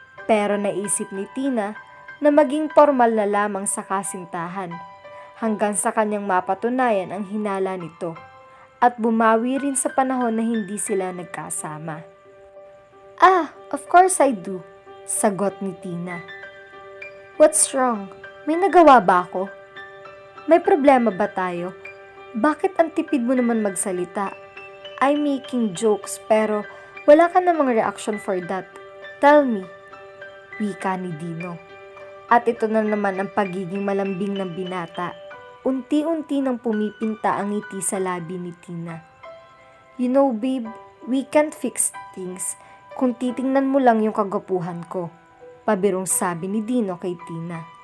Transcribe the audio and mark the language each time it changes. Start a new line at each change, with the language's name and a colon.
Filipino: Pero naisip ni Tina na maging formal na lamang sa kasintahan hanggang sa kanyang mapatunayan ang hinala nito at bumawi rin sa panahon na hindi sila nagkasama.
English: Of course I do,
Filipino: sagot ni Tina.
English: What's wrong?
Filipino: May nagawa ba ako? May problema ba tayo? Bakit ang tipid mo naman magsalita? I'm making jokes pero wala ka namang reaction for that.
English: Tell me,
Filipino: wika ni Dino. At ito na naman ang pagiging malambing ng binata. Unti-unti nang pumipinta ang ngiti sa labi ni Tina.
English: You know babe, We can't fix things
Filipino: kung titingnan mo lang yung kagwapuhan ko, pabirong sabi ni Dino kay Tina.